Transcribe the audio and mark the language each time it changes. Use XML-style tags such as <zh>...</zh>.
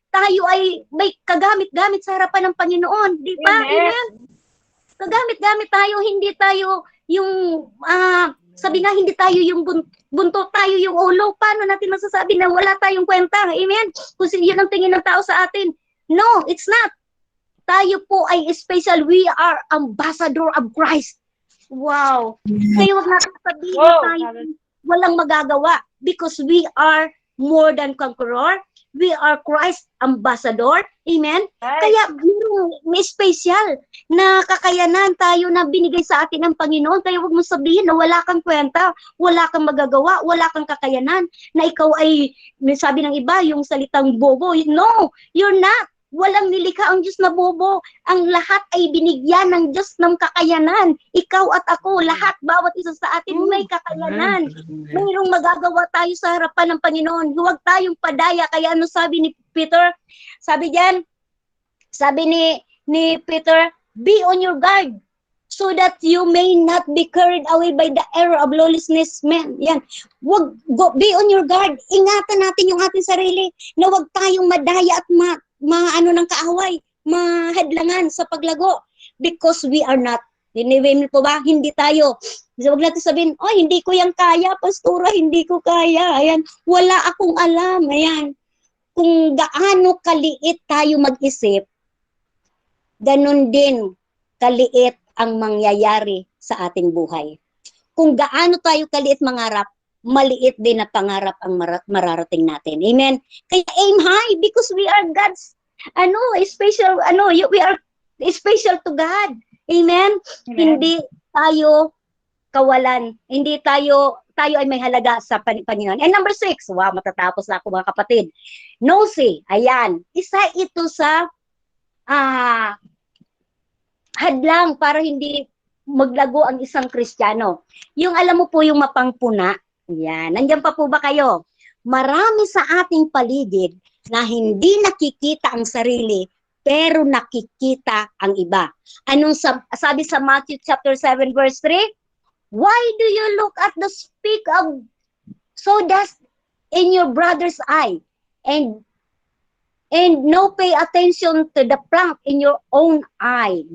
<tl>Tayo ay may kagamit-gamit sa harapan ng Panginoon. Di ba? Amen? Kagamit-gamit tayo, hindi tayo yung, sabi nga, hindi tayo yung buntot, tayo yung ulo. Paano natin masasabi na wala tayong kwenta? Amen? Kung yun ang tingin ng tao sa atin.</tl> <en>No, it's not.</en> <tl>Tayo po ay special.</tl> <en>We are ambassador of Christ. Wow.</en> <tl>Kaya huwag natin sabihin na tayo walang magagawa</tl> <en>because we are more than conqueror. We are Christ ambassador. Amen?</en> <tl>Kaya may special na kakayanan tayo na binigay sa atin ng Panginoon. Kaya huwag mo sabihin na wala kang kwenta, wala kang magagawa, wala kang kakayanan, na ikaw ay, sabi ng iba, yung salitang bobo.</tl> <en>No, you're not.</en> <tl>Walang nilikha ang Diyos na bobo. Ang lahat ay binigyan ng Diyos ng kakayanan. Ikaw at ako, lahat, bawat isa sa atin may kakayanan. Mayroong magagawa tayo sa harapan ng Panginoon. Huwag tayong padaya. Kaya ano sabi ni Peter? Sabi diyan, sabi ni Peter,</tl> <en>be on your guard so that you may not be carried away by the error of lawlessness men.</en> <tl>Yan.</tl> <en>Be on your guard.</en> <tl>Ingatan natin yung ating sarili na huwag tayong madaya at ano ng kaaway, mahadlangan sa paglago</tl> <en>because we are not.</en> <tl>Dinewin po ba? Hindi tayo. Huwag natin sabihin, oh, hindi ko yan kaya, pastora, hindi ko kaya. Ayan, wala akong alam. Ayan. Kung gaano kaliit tayo mag-isip, ganun din kaliit ang mangyayari sa ating buhay. Kung gaano tayo kaliit mangarap, maliit din na pangarap ang mararating natin. Amen?</tl> <en>Kaya aim high because we are God's, special, we are special to God.</en> <tl>Amen? Hindi tayo kawalan. Hindi tayo ay may halaga sa Panginoon.</tl> <en>And number 6, wow,</en> <tl>matatapos na ako mga kapatid. Nosy, ayan. Isa ito sa hadlang para hindi maglago ang isang Kristiyano. Yung alam mo po yung mapangpuna, yan. Nandiyan pa po ba kayo? Marami sa ating paligid na hindi nakikita ang sarili, pero nakikita ang iba. Anong sabi sa Matthew chapter 7 verse 3?</tl> <en>Why do you look at the speck of sawdust in your brother's eye and no pay attention to the plank in your own eye?</en>